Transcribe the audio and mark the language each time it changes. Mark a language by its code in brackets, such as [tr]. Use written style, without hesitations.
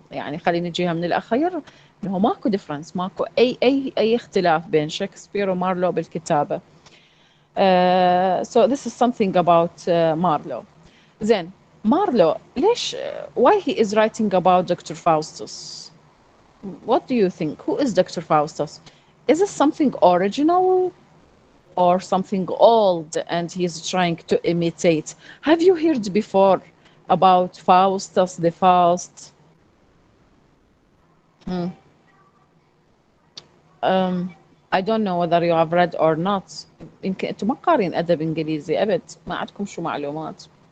[ar] يعني خلينا نجيها من الأخير، إنه ماكو difference، ماكو أي اختلاف بين شكسبير ومارلو بالكتابة. [en] So this is something about Marlowe. [ar] زين، مارلو ليش [en] why he is writing about Dr. Faustus? What do you think? Who is Dr. Faustus? Is it something original or something old and he's trying to imitate? Have you heard before about Faustus the Faust? I don't know whether you have read or not. [ar] يمكن انتم ما قارين ادب انجليزي ابد، ما عندكم شو معلومات.